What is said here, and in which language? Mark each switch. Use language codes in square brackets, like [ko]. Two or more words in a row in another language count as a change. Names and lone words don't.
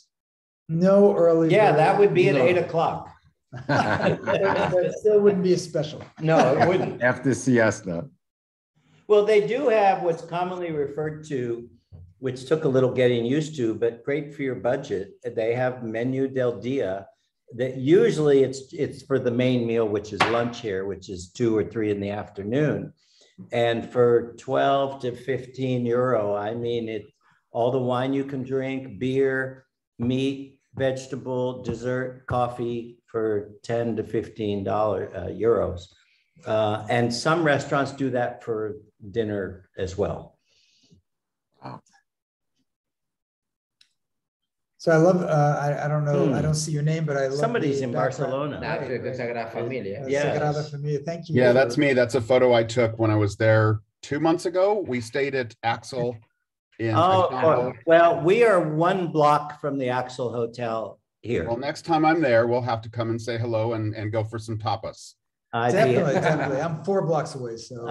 [en] No early. Yeah, bird. that would be at 8 o'clock. That still wouldn't be a special. No, it wouldn't. After siesta. Well, they do have what's commonly referred to, which took a little getting used to, but great for your budget. They have [es] menu del dia. [en] That usually it's for the main meal, which is lunch here, which is 2 or 3 in the afternoon. And for 12 to 15 euro, I mean, all the wine you can drink, beer, meat, vegetable, dessert, coffee for 10 to 15 euros. And some restaurants do that for dinner as well. Wow. So I love, I don't know, I don't see your name, but I love Somebody's in background. Barcelona. Sagrada Familia. Yeah. Sagrada Familia. Thank you. Yeah, that's me. That's a photo I took when I was there 2 months ago. We stayed at Axel in. Oh, well, we are 1 block from the Axel Hotel here. Well, next time I'm there, we'll have to come and say hello and go for some tapas. Definitely. I'm 4 blocks away. So